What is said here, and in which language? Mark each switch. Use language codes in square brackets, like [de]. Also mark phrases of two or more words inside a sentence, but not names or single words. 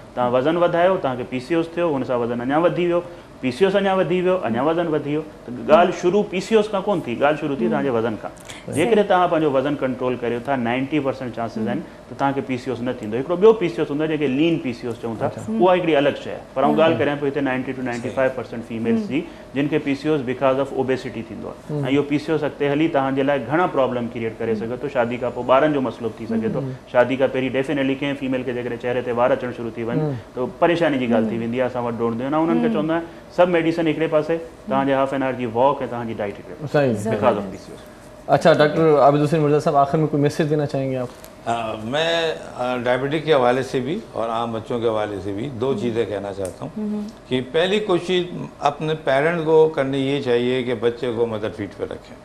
[sd] तव्हां वज़न वधायो, तव्हांखे PCOS थियो, हुन सां वज़न अञा वधी वियो, PCOS अञा वधी वियो, अञा वज़न वधी वियो। त ॻाल्हि शुरू PCOS खां कोन थी, ॻाल्हि शुरू थी तव्हांजे वज़न खां। जेकॾहिं तव्हां पंहिंजो वज़न कंट्रोल करियो था, 90% चांसिस आहिनि त तव्हांखे PCOS न थींदो। हिकिड़ो ॿियो PCOS हूंदो आहे जेके लीन PCOS चऊं था, उहा हिकिड़ी अलॻि शइ आहे। पर आउं ॻाल्हि करियां पियो हिते 90 to 95% फीमेल्स जी जिन खे PCOS [en] because of obesity [sd] थींदो आहे। ऐं इहो PCOS अॻिते हली तव्हांजे लाइ घणा [en] problem create [sd] करे सघे थो। शादी खां पोइ ॿारनि जो मसइलो थी सघे थो। शादी खां पहिरीं डेफिनेटली कंहिं फीमेल खे जेकॾहिं चेहरे ते वार अचणु शुरू थी वञे त परेशानी जी ॻाल्हि थी वेंदी आहे। असां वटि दौड़ंदा आहियूं। उन्हनि खे चवंदा आहियूं सभु मेडिसिन हिकिड़े पासे, तव्हांजे [en] half an hour [sd] जी वॉक ऐं तव्हांजी डाइट हिकिड़े पासे, [en] because of PCOS. [ur] اچھا ڈاکٹر عابد حسین مرزا صاحب، آخر میں کوئی میسج دینا چاہیں گے آپ? میں ڈایابیٹک کے حوالے سے بھی اور عام بچوں کے حوالے سے بھی دو چیزیں کہنا چاہتا ہوں کہ پہلی کوشش اپنے پیرنٹس کو کرنی یہ چاہیے کہ بچے کو [en] mother feed [ur] پر رکھیں.